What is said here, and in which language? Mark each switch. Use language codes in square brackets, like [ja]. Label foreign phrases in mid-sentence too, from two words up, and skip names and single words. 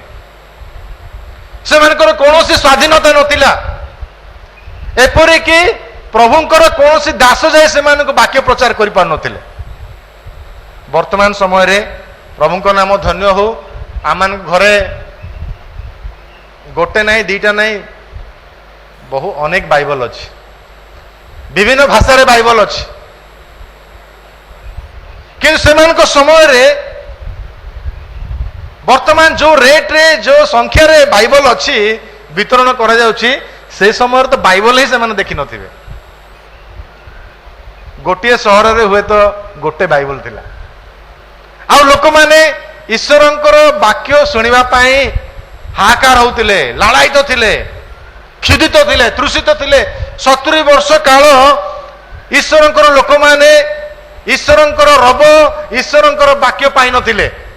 [or] ସେମାନଙ୍କର କୌଣସି ସ୍ୱାଧୀନତା ନଥିଲା, ଏପରିକି ପ୍ରଭୁଙ୍କର କୌଣସି ଦାସ ଯାଇ ସେମାନଙ୍କୁ ବାକ୍ୟ ପ୍ରଚାର କରିପାରୁନଥିଲେ। ବର୍ତ୍ତମାନ ସମୟରେ ପ୍ରଭୁଙ୍କ ନାମ ଧନ୍ୟ ହଉ, ଆମମାନଙ୍କ ଘରେ ଗୋଟେ ନାହିଁ, ଦିଟା ନାହିଁ, ଅନେକ ବାଇବଲ ଅଛି। ବିଭିନ୍ନ ଭାଷା ରେ ବାଇବଲ ଅଛି କି ସେମାନଙ୍କ ସମୟ ରେ ବର୍ତ୍ତମାନ ଯୋ ରେଟ ରେ ଯୋ ସଂଖ୍ୟା ରେ ବାଇବଲ ଅଛି ବିତରଣ କରା ଯାଉଛି ସେ ସମୟ ତ ବାଇବଲ ହିଁ ସେ ମାନେ ଦେଖି ନଥିବେ ଗୋଟେ ସହର ରେ ହୁଏତ ଗୋଟେ ବାଇବଲ ଥିଲା ଆ ଲୋକ ମାନେ ଈଶ୍ୱରଙ୍କର ବାକ୍ୟ ଶୁଣିବା ପାଇଁ ହାହାକାର ହେଉଥିଲେ ଲାଳାୟିତ ଥିଲେ କ୍ଷୁଧିତ ଥିଲେ ତୃଷିତ ଥିଲେ 70 ବର୍ଷ କାଳ ଈଶ୍ୱରଙ୍କର ଲୋକ ମାନେ ଈଶ୍ୱରଙ୍କର ରବ ଈଶ୍ୱରଙ୍କର ବାକ୍ୟ ପାଇ ନଥିଲେ